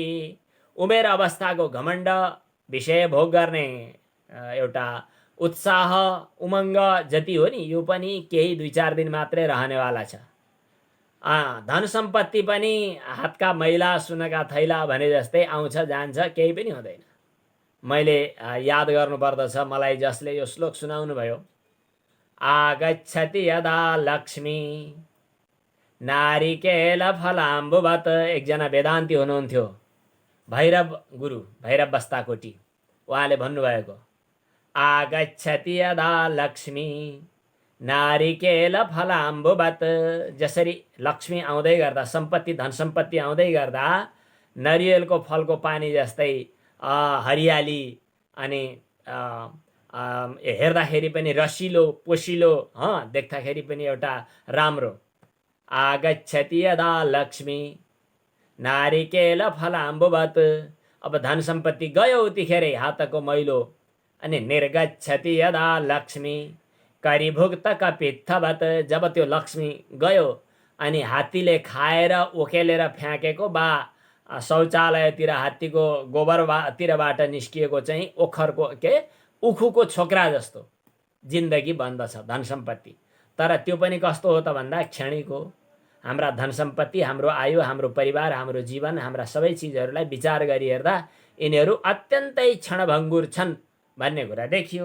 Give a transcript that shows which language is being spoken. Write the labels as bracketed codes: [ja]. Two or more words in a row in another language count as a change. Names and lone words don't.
[ne] उमेर अवस्थाको घमण्ड, विषय भोग गर्ने एउटा उत्साह उमङ्ग जति हो नि, यो पनि केही 2-4 दिन मात्रै रहनेवाला छ। धन सम्पत्ति पनि हातका मैला सुनका थैला भने जस्तै आउँछ जान्छ, केही पनि हुँदैन। मैले याद गर्नुपर्दछ, मलाई जसले यो श्लोक सुनाउनु भयो, [sa] आगच्छति यदा लक्ष्मी नारिकेल फलाम्बुवत। [ne] एकजना वेदान्ती हुनुहुन्थ्यो, भैरव गुरु, भैरव बस्ताकोटी, उहाँले भन्नुभएको, [sa] आगच्छति यदा लक्ष्मी नारिकेल फलाम्बुवत। [ne] जसरी लक्ष्मी आउँदै गर्दा, सम्पत्ति धन सम्पत्ति आउँदै गर्दा नरियलको फलको पानी जस्तै हरियाली अनि हेर्दाखेरि पनि रसिलो पोसिलो, देख्दाखेरि पनि एउटा राम्रो। [sa] आगच्छति यदा लक्ष्मी नारिकेल फलाम्बुवत। [ne] अब धन सम्पत्ति गयो उतिखेरै हातको मैलो। [sa] अनि निर्गच्छति यदा लक्ष्मी करिभुक्त कपित्थवत। [ne] जब त्यो लक्ष्मी गयो अनि हात्तीले खाएर ओकेलेर फ्याँकेको वा शौचालयतिर हात्तीको गोबरतिरबाट निस्किएको चाहिँ ओखरको उखुको छोक्रा जस्तो जिन्दगी बन्दछ धन सम्पत्ति। तर त्यो पनि कस्तो हो त भन्दा क्षणिक हो। हाम्रा धन सम्पत्ति, हाम्रो आयु, हाम्रो परिवार, हाम्रो जीवन, हाम्रा सबै चिजहरूलाई विचार गरी हेर्दा यिनीहरू अत्यन्तै क्षणभङ्गुर छन् भन्ने कुरा देखियो।